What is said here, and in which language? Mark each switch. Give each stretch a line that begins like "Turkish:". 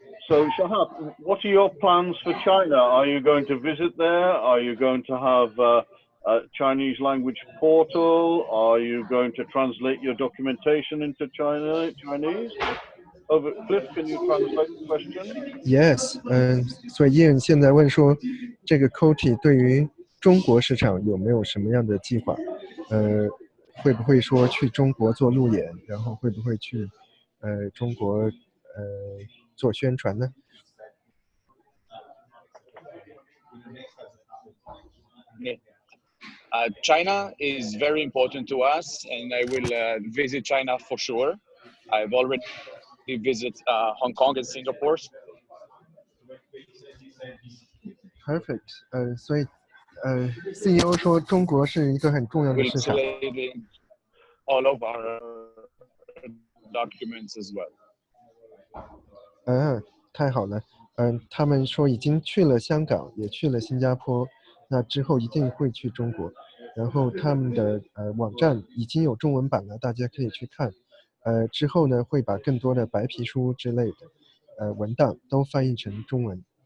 English: So, Shahaf, what are your plans for China? Are you going to visit there? Are you going to have a Chinese language portal? Are you going to translate your documentation into Chinese? Over, Cliff, can you translate the question? Yes.
Chinese: 所以Ian现在问说，这个 Coti 对于中国市场有没有什么样的计划？会不会说去中国做路演，然后会不会去中国做宣传呢？
English: China is very important to us, and I will visit China for sure. I've already visited Hong Kong and Singapore. Perfect.
Chinese: 所以CEO 说中国是一个很重要的市场。
English: All of our documents as well.
Chinese: 太好了。他们说已经去了香港，也去了新加坡，那之后一定会去中国。然后他们的网站已经有中文版了，大家可以去看。之后呢，会把更多的白皮书之类的文档都翻译成中文。